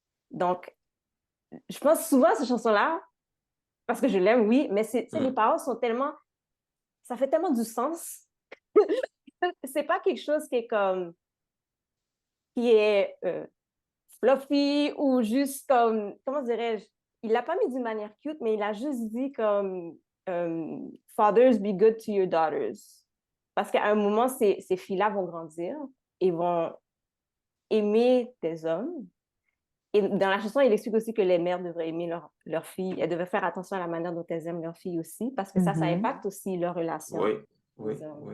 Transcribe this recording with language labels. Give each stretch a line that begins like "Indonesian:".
French: Donc, je pense souvent à cette chanson-là, parce que je l'aime, oui, mais les paroles sont tellement... Ça fait tellement du sens. C'est pas quelque chose qui est comme... qui est fluffy ou juste comme... Comment dirais-je? Il l'a pas mis d'une manière cute, mais il a juste dit comme...
English: Fathers, be good to your daughters.
French: Parce qu'à un moment, ces filles-là vont grandir et vont aimer tes hommes. Et dans la chanson, il explique aussi que les mères devraient aimer leurs filles. Elles devraient faire attention à la manière dont elles aiment leurs filles aussi, parce que ça impacte aussi leur relation. Oui, oui, oui.